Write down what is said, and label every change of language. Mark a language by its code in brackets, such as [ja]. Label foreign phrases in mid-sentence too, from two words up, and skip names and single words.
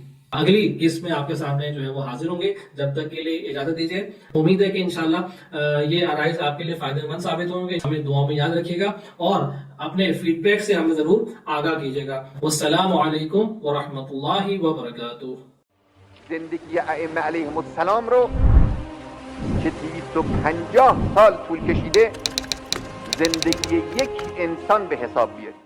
[ur] اگلی قسط میں آپ کے سامنے جو ہے وہ حاضر ہوں گے، جب تک کے لیے اجازت دیجیے۔ امید ہے کہ انشاءاللہ یہ آرائز آپ کے لیے فائدہ مند ثابت ہوں گے۔ ہمیں دعا میں یاد رکھیے گا اور اپنے فیڈ بیک سے ہمیں ضرور آگاہ کیجیے گا۔ [ar] والسلام علیکم ورحمۃ اللہ وبرکاتہ۔ [fa] زندگی ائمه علیهم السلام رو که 250 سال طول کشیده زندگی یک انسان به حساب بیارید.